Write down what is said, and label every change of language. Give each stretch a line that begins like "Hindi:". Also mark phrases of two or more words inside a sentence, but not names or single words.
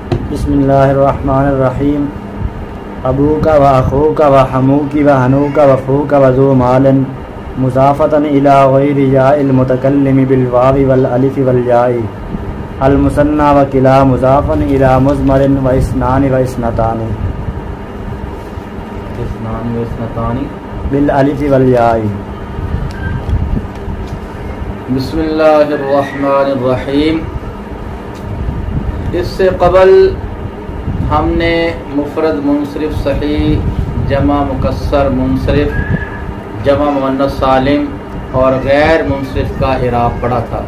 Arabic: بسم اللہ الرحمن الرحیم ابوک و اخوک و حموک و حنوک و فوک و ذو مال مضافۃ الی غیر یاء المتکلم بالواو والالف والیاء المثنى و کلا مضاف الی مضمر و اثنان و اثنتان بالالف والیاء. بسم اللہ الرحمن الرحیم.
Urdu: اس سے قبل ہم نے مفرد منصرف صحیح، جمع مکسر منصرف، جمع مؤنث سالم اور غیر منصرف کا اعراب پڑھا تھا.